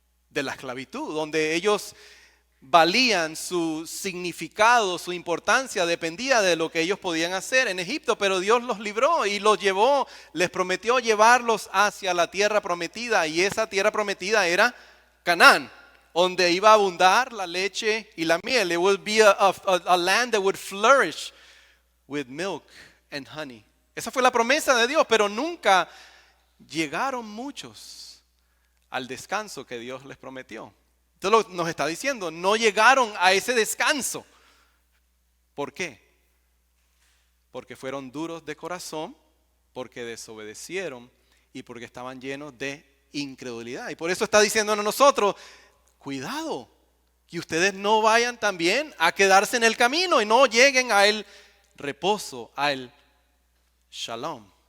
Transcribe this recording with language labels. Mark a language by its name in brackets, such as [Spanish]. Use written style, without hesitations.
[Spanish] de la esclavitud, donde ellos valían, su significado, su importancia dependía de lo que ellos podían hacer en Egipto, pero Dios los libró y los llevó, les prometió llevarlos hacia la tierra prometida, y esa tierra prometida era Canaán, donde iba a abundar la leche y la miel. [English] It would be a land that would flourish with milk and honey. [Spanish] Esa fue la promesa de Dios, pero nunca llegaron muchos al descanso que Dios les prometió. Entonces nos está diciendo, no llegaron a ese descanso. ¿Por qué? Porque fueron duros de corazón, porque desobedecieron y porque estaban llenos de incredulidad. Y por eso está diciéndonos a nosotros, cuidado, que ustedes no vayan también a quedarse en el camino y no lleguen al reposo, al shalom.